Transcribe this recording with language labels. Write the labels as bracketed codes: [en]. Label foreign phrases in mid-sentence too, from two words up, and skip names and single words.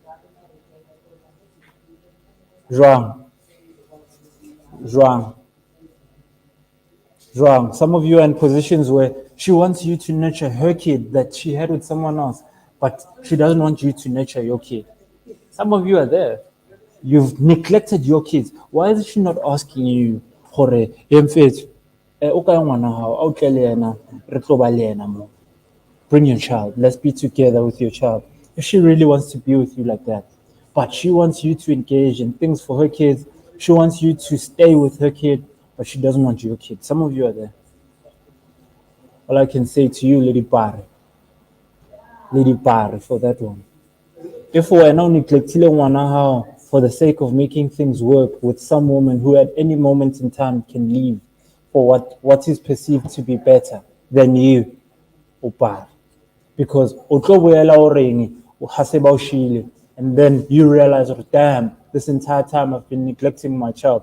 [en] Wrong, wrong, wrong. Some of you are in positions where she wants you to nurture her kid that she had with someone else, but she doesn't want you to nurture your kid. Some of you are there. You've neglected your kids. Why is she not asking you, [st] Hore, Mfethu, o kaya ngwana hao, a o tle le yena, re tlo ba le yena mo. [en] Bring your child. Let's be together with your child. If she really wants to be with you like that, but she wants you to engage in things for her kids, she wants you to stay with her kid, but she doesn't want your kid. Some of you are there. All I can say to you, Lady Bar, for that one. If we're now neglecting [st] ngwana hao [en] for the sake of making things work with some woman who at any moment in time can leave for what is perceived to be better than you, Upar. Because and then you realize, oh, damn, this entire time I've been neglecting my child.